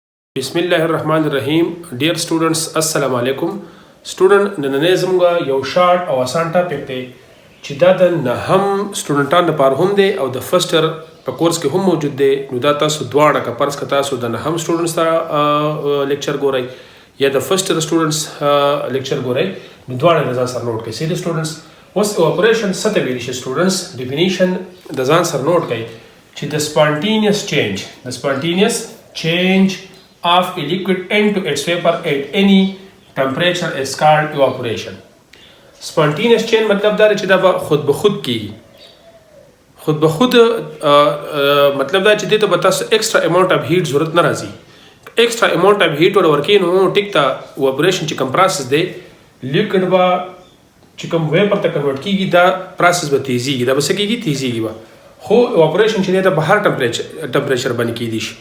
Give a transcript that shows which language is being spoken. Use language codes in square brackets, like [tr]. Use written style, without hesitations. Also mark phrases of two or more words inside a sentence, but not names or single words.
[ar] بسم الله الرحمن الرحيم. [en] Dear students, [ar] السلام عليكم. [ps] Student نننې زموږ یو شارټ او آسان ټاپک دی چې دا د نهم سټوډنټانو لپاره هم دی او د [en] first year [ps] په کورس کې هم موجود دی. نو دا تاسو دواړه که فرض کړه تاسو د نهم سټوډنټس سره لیکچر ګورئ یا د [en] first year [ps] سټوډنټس لیکچر ګورئ نو دواړه د ځان سره نوٹ کړئ. سیدي سټوډنټس اوس اپریشن څه ته ویلی شي سټوډنټس ډیفینیشن د ځان سره نوٹ کړئ چې د [en] spontaneous change of a liquid into its vapor at any temperature is called evaporation. Spontaneous change [ps] مطلب دا چې دا خود به خود کیږي. خود به خود مطلب دا چې دې ته به تاسو [en] extra amount of heat [ps] ضرورت نه راځي. [en] extra amount of heat [ps] ورکې نو ټیک تا evaporation چې کوم پروسس دی لیکوډ با چې کوم ویپر ته کنورټ کیږي دا پروسس به تیزیږي دا به څه کیږي تیزیږي به خو evaporation چې دی په هر ټمپریچر باندې کیدی شي.